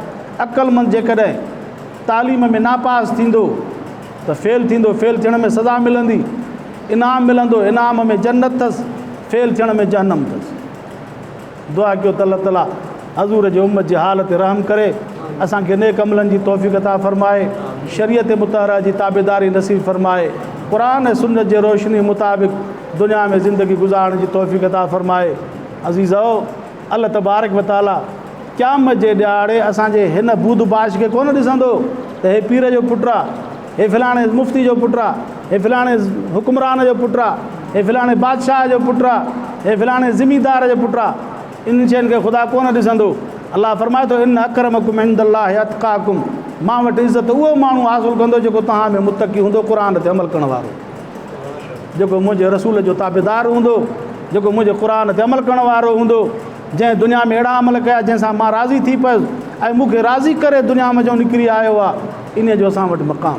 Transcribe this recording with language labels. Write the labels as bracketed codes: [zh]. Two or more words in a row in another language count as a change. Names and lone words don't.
[sd] अक़लमंद जेकॾहिं तालीम में नापास थींदो त फेल थींदो, फेल थियण में सज़ा मिलंदी, इनाम मिलंदो, इनाम में जन्नत अथसि, फेल थियण में जहन्नम अथसि। दुआ कयो त अल्लाह ताला हज़ूर जे उम्मत जे हाल ते रहम करे, असांखे नेक अमलनि जी तौफ़ीक़ अता फ़रमाए, शरीयत मुतहरा जी ताबेदारी नसीब फ़रमाए, क़ुरान ऐं सुन्नत जे रोशनी मुताबिक़ दुनिया में ज़िंदगी गुज़ारण जी तौफ़ीक़ अता फ़रमाए। अज़ीज़ो, [ar] الله تبارك وتعالى [sd] क़यामत जे ॾियारे असांजे हिन बूद बाश खे कोन ॾिसंदो त हे पीर जो पुटु आहे, हे फ़लाणे मुफ़्ती जो पुटु आहे, हे फ़लाणे हुकुमरान जो पुटु आहे, हे फ़लाणे बादशाह जो पुटु आहे, हे फ़लाणे ज़मींदार जो पुटु आहे। इन शयुनि खे ख़ुदा कोन ॾिसंदो। अल्लाह फरमाए थो [ar] إن أكرمكم عند الله أتقاكم, [sd] मां वटि इज़त उहो माण्हू हासिलु कंदो जेको तव्हां में मुतक़ी हूंदो, क़ुरान ते अमल करण वारो, जेको मुंहिंजे रसूल जो ताबेदार हूंदो, जेको मुंहिंजे क़ुरान ते अमल करण वारो हूंदो, जंहिं दुनिया में अहिड़ा अमल कया जंहिंसां मां राज़ी थी पियुसि ऐं मूंखे राज़ी करे दुनिया में जो निकिरी आयो आहे, इन जो असां वटि मक़ाम।